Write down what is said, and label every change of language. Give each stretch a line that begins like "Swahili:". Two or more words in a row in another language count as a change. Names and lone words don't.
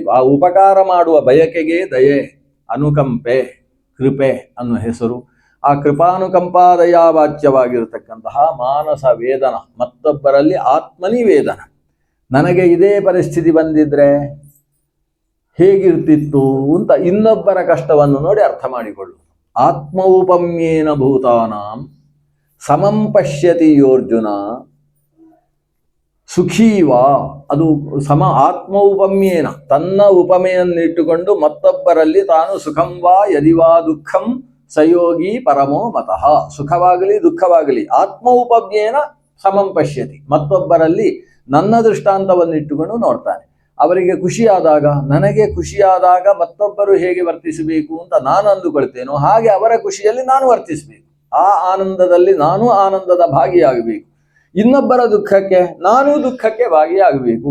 Kannada: ಆ ಉಪಕಾರ ಮಾಡುವ ಬಯಕೆಗೆ ದಯೆ, ಅನುಕಂಪೆ, ಕೃಪೆ ಅನ್ನುವ ಹೆಸರು. ಆ ಕೃಪಾನುಕಂಪಾದಯಾವಾಚ್ಯವಾಗಿರತಕ್ಕಂತಹ ಮಾನಸ ವೇದನ, ಮತ್ತೊಬ್ಬರಲ್ಲಿ ಆತ್ಮನಿವೇದನ. ನನಗೆ ಇದೇ ಪರಿಸ್ಥಿತಿ ಬಂದಿದ್ರೆ ಹೇಗಿರ್ತಿತ್ತು ಅಂತ ಇನ್ನೊಬ್ಬರ ಕಷ್ಟವನ್ನು ನೋಡಿ ಅರ್ಥ ಮಾಡಿಕೊಳ್ಳುವುದು.
Sanskrit: ಆತ್ಮೌಪಮ್ಯೇನ ಭೂತಾನಾಂ ಸಮಂ ಪಶ್ಯತಿ ಯೋರ್ಜುನ ಸುಖೀವಾ.
Kannada: ಅದು ಆತ್ಮೌಪಮ್ಯೇನ, ತನ್ನ ಉಪಮೆಯನ್ನಿಟ್ಟುಕೊಂಡು ಮತ್ತೊಬ್ಬರಲ್ಲಿ ತಾನು
Sanskrit: ಸುಖಂವಾ ಯದಿವಾ ದುಃಖಂ ಸಯೋಗಿ ಪರಮೋ ಮತಃ.
Kannada: ಸುಖವಾಗಲಿ ದುಃಖವಾಗಲಿ
Sanskrit: ಆತ್ಮೌಪಮ್ಯೇನ ಸಮಂ ಪಶ್ಯತಿ,
Kannada: ಮತ್ತೊಬ್ಬರಲ್ಲಿ ನನ್ನ ದೃಷ್ಟಾಂತವನ್ನಿಟ್ಟುಕೊಂಡು ನೋಡ್ತಾನೆ. ಅವರಿಗೆ ಖುಷಿಯಾದಾಗ, ನನಗೆ ಖುಷಿಯಾದಾಗ ಮತ್ತೊಬ್ಬರು ಹೇಗೆ ವರ್ತಿಸಬೇಕು ಅಂತ ನಾನು ಅಂದುಕೊಳ್ತೇನೋ ಹಾಗೆ ಅವರ ಖುಷಿಯಲ್ಲಿ ನಾನು ವರ್ತಿಸಬೇಕು. ಆ ಆನಂದದಲ್ಲಿ ನಾನು ಆನಂದದ ಭಾಗಿಯಾಗಬೇಕು. ಇನ್ನೊಬ್ಬರ ದುಃಖಕ್ಕೆ ನಾನು ದುಃಖಕ್ಕೆ ಭಾಗಿಯಾಗಬೇಕು.